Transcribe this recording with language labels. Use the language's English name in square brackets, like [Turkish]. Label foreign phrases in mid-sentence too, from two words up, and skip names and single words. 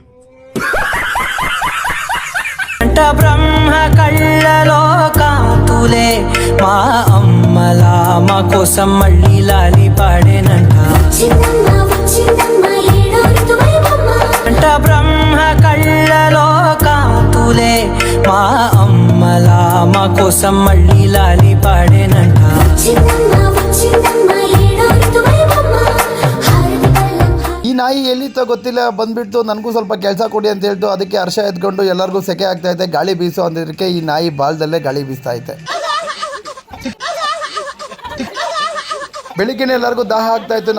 [Telugu] బ్రహ్మ కళ్ళలో కాంతులే మా అమ్మలా మా కోసం మళ్ళీ లాలి పాడేనంట. అంట బ్రహ్మ కళ్ళలో కాంతులే మా అమ్మలా మా కోసం మళ్ళీ లాలి పాడేనంట. [Kannada] ಈ ನಾಯಿ ಎಲ್ಲಿತ್ತೋ ಗೊತ್ತಿಲ್ಲ, ಬಂದ್ಬಿಟ್ಟು ನನಗೂ ಸ್ವಲ್ಪ ಕೆಲಸ ಕೊಡಿ ಅಂತ ಹೇಳ್ತು. ಅದಕ್ಕೆ ಹರ್ಷ ಎದ್ಕೊಂಡು ಎಲ್ಲರಿಗೂ ಸೆಕೆ ಆಗ್ತಾ ಐತೆ, ಗಾಳಿ ಬೀಸೋ ಅಂದಿದ್ದಕ್ಕೆ ಈ ನಾಯಿ ಬಾಲ್ದಲ್ಲೇ ಗಾಳಿ ಬೀಸ್ತಾ ಐತೆ. ಬೆಳಿಗ್ಗೆ ಎಲ್ಲರಿಗೂ ದಾಹ ಆಗ್ತಾ ಇತ್ತು.